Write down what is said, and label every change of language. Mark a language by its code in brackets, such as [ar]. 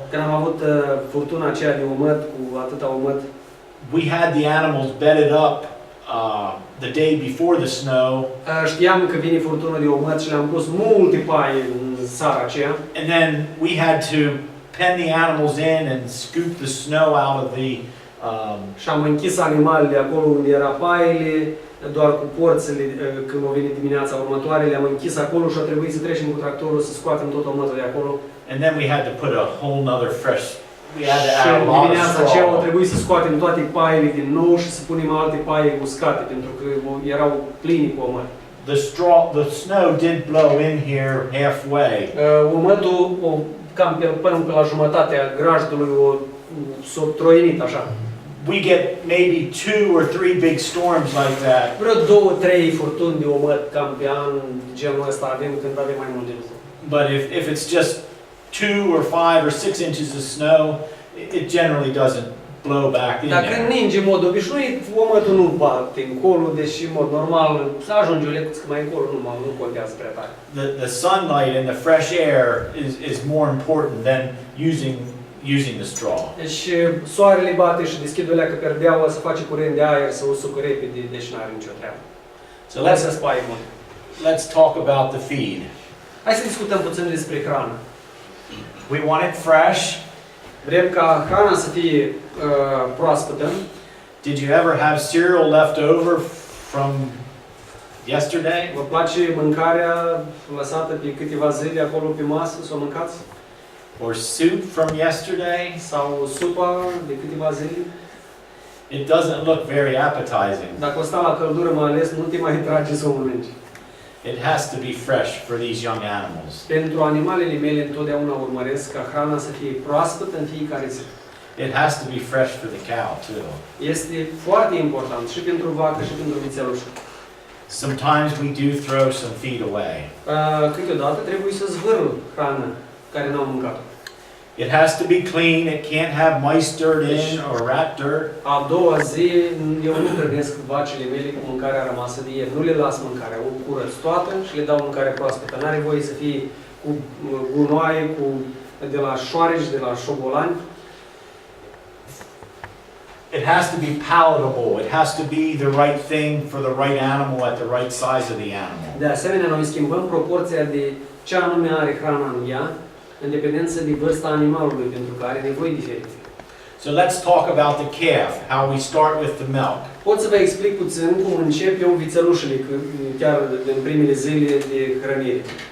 [ro] Când am avut furtuna aceea de umăt cu atâta umăt, [en] We had the animals bedded up the day before the snow, [ro] știam că vine furtună de umăt și le-am pus multe paie în seara aceea. [en] and then we had to pen the animals in and scoop the snow out of the. [ro] Și am închis animalele acolo unde era paiele, doar cu porțile, când au venit dimineața următoare, le-am închis acolo și a trebuit să trecem cu tractorul să scoatem tot umătul de acolo. [en] And then we had to put a whole nother fresh. We had to [ro] Și [en] add a lot of [ro] dimineața aceea a [en] straw. [ro] trebuit să scoatem toate paiele din nou și să punem alte paie uscate, pentru că erau plini cu umăt. [en] The snow did blow in here halfway. [ro] Umătul, cam până pe la jumătatea grajdului, s-a troienit așa. [en] We get maybe 2 or 3 big storms like that. [ro] Vreo 2-3 furtuni de umăt cam pe an, genul ăsta avem când avem mai multe lucruri. [en] But if it's just 2 or 5 or 6 inches of snow, it generally doesn't blow back in [ro] Dacă [en] there. [ro] ninge în mod obișnuit, umătul nu bate încolo, deși în mod normal să ajunge o lecuță mai încolo, nu contează prea tare. [en] The sunlight and the fresh air is more important than using the straw. [ro] Deci soarele bate și deschide o leacă perdeaua, să face curent de aer, să usucă repede, deci n-are nicio treabă. [en] So [ro] Lasă spaie mult. [en] let's talk about the feed. [ro] Hai să discutăm puțin despre hrană. [en] We want it fresh. [ro] Vrem ca hrana să fie proaspătă. [en] Did you ever have cereal left over from yesterday? [ro] Vă place mâncarea lăsată pe câteva zile acolo pe masă, să o mâncați? [en] Or soup from yesterday? [ro] Sau supa de câteva zile? [en] It doesn't look very appetizing. [ro] Dacă o sta la căldură mai ales, nu te mai trage să o mănânci. [en] It has to be fresh for these young animals. [ro] Pentru animalele mele întotdeauna urmăresc ca hrana să fie proaspătă în fiecare zi. [en] It has to be fresh for the cow too. [ro] Este foarte important și pentru vacă și pentru vițeluș. [en] Sometimes we do throw some feed away. [ro] Câteodată trebuie să zvârl hrană care n-au mâncat-o. [en] It has to be clean. It can't have mice dirt in or rat dirt. [ro] A doua zi, eu nu hrănesc vacile mele cu mâncarea rămasă de ieri. Nu le las mâncarea, o curăț toată și le dau mâncare proaspătă. N-are voie să fie cu gunoaie, de la șoareci, de la șobolani. [en] It has to be palatable. It has to be the right thing for the right animal at the right size of the animal. [ro] De asemenea, noi schimbăm proporția de ce anume are hrana în ea, în dependență de vârsta animalului, pentru că are nevoi diferite. [en] So let's talk about the calf, how we start with the milk. [ro] Pot să vă explic puțin cum încep eu vițelușele, chiar în primele zile de hrănire.